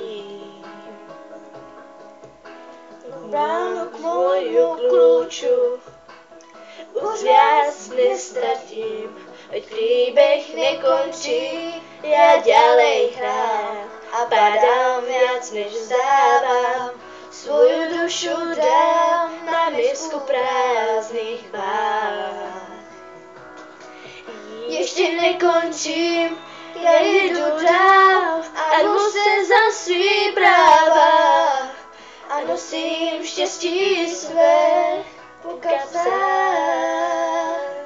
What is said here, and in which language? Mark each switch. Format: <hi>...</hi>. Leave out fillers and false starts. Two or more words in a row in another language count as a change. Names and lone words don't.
<sk>Bránu k môjmu kľúču už viac nestratím, veď príbeh nekončí, ja ďalej hrám a padám viac než vzdávam. Svoju dušu dám na misku prázdnych váh.</sk> <cs>Ještě nekončím, já jedu dál a jdu se za svý práva a nosím štěstí své po kapsách.</cs>